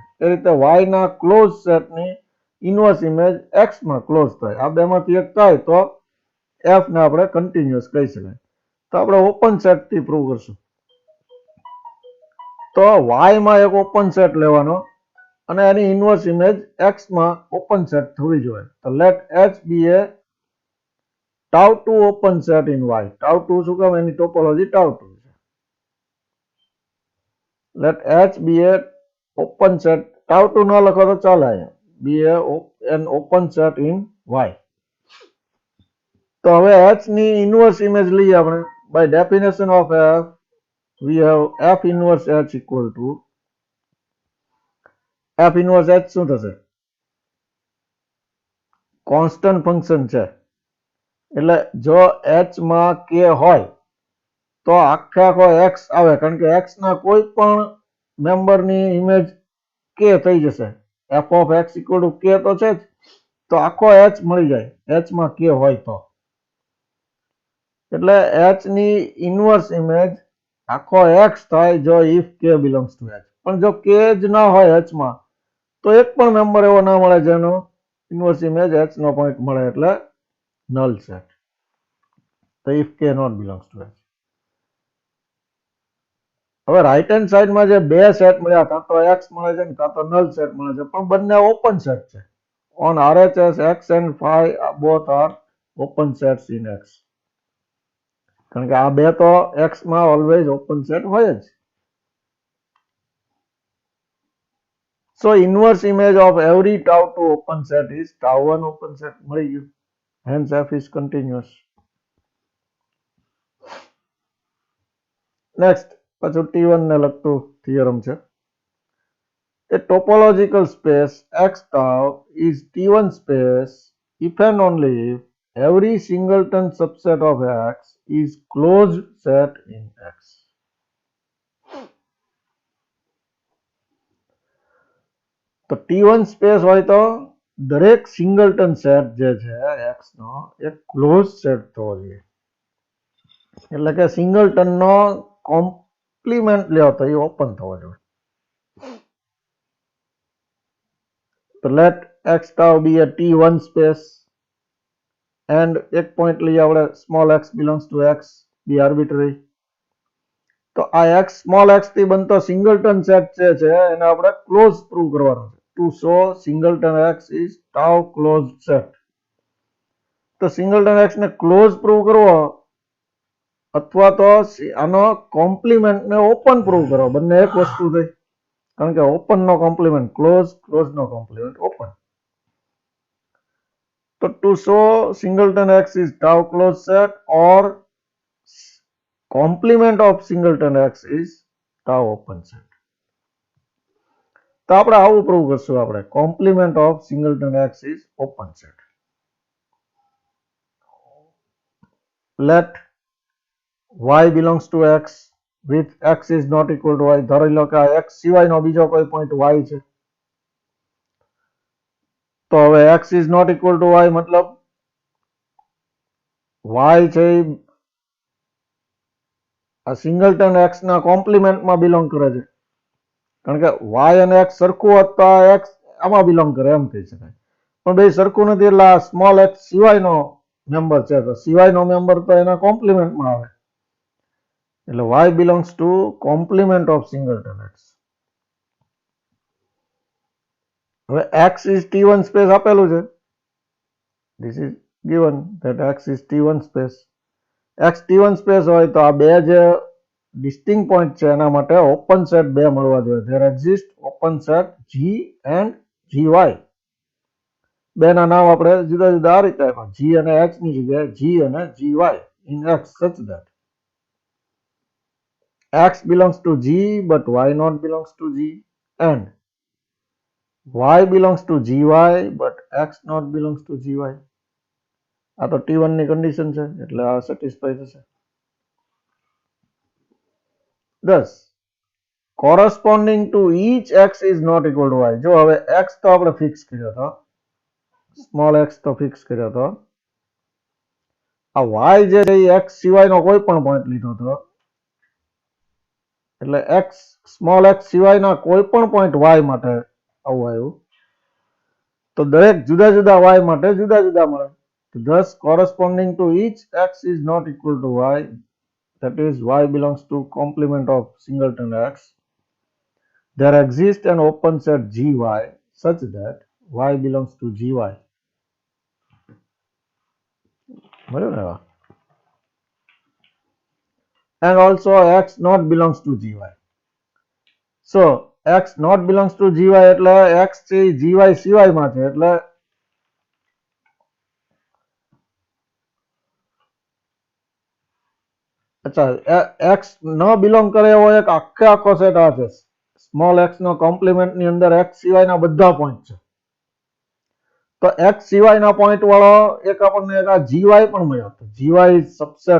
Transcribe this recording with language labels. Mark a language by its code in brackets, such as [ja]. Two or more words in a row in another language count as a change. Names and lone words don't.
[gu] એ રીતે y ના [en] close setની inverse image [gu] x માં ક્લોઝ થાય. આ બેમાંથી એક થાય તો f ને આપણે કન્ટિન્યુઅસ કહી શકાય. તો આપણે [en] open set [gu] થી પ્રૂવ કરશું. તો y માં એક [en] open set [gu] લેવાનો અને એની [en] inverse image [gu] x માં [en] open set [gu] થવી જોઈએ. [en] તો let h be a tau2 open set in y. tau2 [gu] શું કામ? એની ટોપોલોજી tau2 છે. [en] let h be a open set, tau2 [gu] ન લખો તો ચાલે, અહીંયા [en] be an open set in y. [gu] તો હવે h ની [en] inverse image [gu] લઈએ આપણે. [en] by definition of f we have f inverse h equal to f inverse h [gu] શું થશે? [en] constant function [gu] છે એટલે જો h માં k હોય તો આખે આખો x આવે, કારણ કે x ના કોઈ પણ મેમ્બરની ઇમેજ k થઈ જશે. [en] f of x equal to k [gu] તો છે જ, તો આખો h મળી જાય h માં k હોય તો. એટલે h ની [en] inverse image [gu] આખો x થાય જો [en] if k belongs to h. [gu] પણ જો k જ ના હોય h માં તો એક પણ મેમ્બર એવો ના મળે જેનો [en] inverse image [gu] h નો પોઈન્ટ મળે, એટલે [en] null set. તો if k not belongs to h. [gu] હવે [en] right hand sideમાં [gu] જે બે સેટ મળ્યા, કાં તો x મળે છે ને કાં તો [en] null set [gu] મળે છે, પણ બંને [en] open set [gu] છે. [en] on RHS x and phi both are open sets in x. [gu] કારણ કે આ બે તો x માં [en] always open set [gu] હોય જ. [en] So inverse image of every tau2 open set is tau1 open set. [gu] મળી ગયું. [en] Hence f is continuous. Next, [gu] પાછું T1 ને લગતું થિયરમ છે. [en] A topological space x tau is T1 space if and only if every singleton subset of x is closed set in x. [gu] તો [en] T1 space [gu] હોય તો દરેક [en] singleton set [gu] જે છે x નો એ [en] close set [gu] થવો જોઈએ. એટલે કે સિંગલટન નો કોમ્પ્લિમેન્ટ લ્યો તો એ ઓપન થવો જોઈએ. [en] તો let x tau be a T1 space and [gu] એક પોઈન્ટ લઈએ આપણે [en] small x belongs to x, be arbitrary. [gu] તો આ x સ્મોલ x થી બનતો [en] singleton set [gu] જે છે એને આપણે ક્લોઝ પ્રૂવ કરવાનો છે. [en] To show singleton x is tau closed set. [gu] તો સિંગલટન x ને ક્લોઝ પ્રૂવ કરવો અથવા તો આનો કોમ્પ્લિમેન્ટ ને [en] open prove [gu] કરો, બંને એક વસ્તુ થઈ. કારણ કે ઓપન નો કોમ્પ્લિમેન્ટ ક્લોઝ, ક્લોઝ નો કોમ્પ્લિમેન્ટ ઓપન. [en] તો to show singleton x is tau closed set or complement of singleton x is tau open set. [gu] તો આપણે આવું પ્રૂવ કરશું. આપણે [en] complement of singleton x is open set. Let y belongs to x with x is not equal to y. [gu] ધારી લો કે આ x સિવાયનો બીજો કોઈ પોઈન્ટ y છે. તો હવે [en] x is not equal to y [gu] મતલબ y છે આ [en] singleton x [gu] ના કોમ્પ્લિમેન્ટમાં બિલોંગ કરે છે, કારણ કે વાય અને એક્સ સરખું હોત તો આ એક્સ આમાં બિલોંગ કરે એમ કહી શકાય, પણ બે સરખું નથી એટલે આ સ્મોલ એક્સ સિવાયનો મેમ્બર છે, તો સિવાયનો મેમ્બર તો એના કોમ્પ્લિમેન્ટમાં આવે, એટલે [en] y belongs to complement of singleton x. હવે x is T1 space [gu] આપેલું છે, [en] this is given that x is T1 space. [gu] એક્સ T1 સ્પેસ હોય તો આ બે જે [en] disting point [gu] છે એના માટે [en] open set [gu] બે મળવા જોઈએ. [en] there exist open set G and GY. [gu] બેના નામ આપણે જુદા જુદા આ રીતે આપ્યા, G અને H ની જગ્યાએ G અને GY [en] in X such that X belongs to G but Y not belongs to G and Y belongs to GY [gu] but X not belongs to GY. આ તો T1 ની કન્ડિશન છે એટલે આ સેટિસ્ફાઈ થશે. [en] 10 corresponding to each x is not equal to y. [gu] જો હવે x તો આપણે ફિક્સ કર્યો હતો, સ્મોલ x તો ફિક્સ કર્યો હતો, આ y જે છે એ x સિવાયનો કોઈ પણ પોઈન્ટ લીધો હતો, એટલે x સ્મોલ x સિવાયના કોઈ પણ પોઈન્ટ y માટે આવું આવ્યું, તો દરેક જુદા જુદા y માટે જુદા જુદા મળે. [en] Thus corresponding to each x is not equal to y, that is y belongs to complement of singleton x. There exists an open set Gy such that y belongs to Gy. And also x not belongs to Gy. So x not belongs to Gy [gu] એટલે x છે Gy સિવાયમાં છે, એટલે અચ્છા x ન બિલોંગ કરે એવો એક આખો સેટ આ છે, સ્મોલ x નો કોમ્પ્લિમેન્ટ ની અંદર x સિવાયના બધા પોઈન્ટ છે, તો x સિવાયના પોઈન્ટ વાળો એક આપણને એક આ GY પણ મળ્યો, તો [en] GY is subset